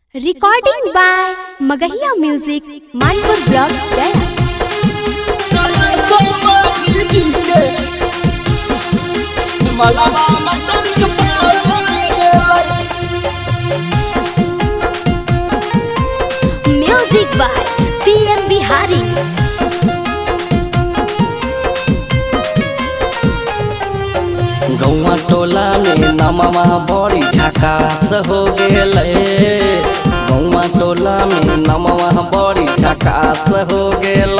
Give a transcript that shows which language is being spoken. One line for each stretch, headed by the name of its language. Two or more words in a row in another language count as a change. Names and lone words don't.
English: Recording by Magahiya Music, Manpur Block, Gaya. Music by PM Bihari.
Magahi: गौवा टोला में नमवा बड़ी झकास हो गेले। गौवा टोला में नमवा बड़ी झकास हो गेले।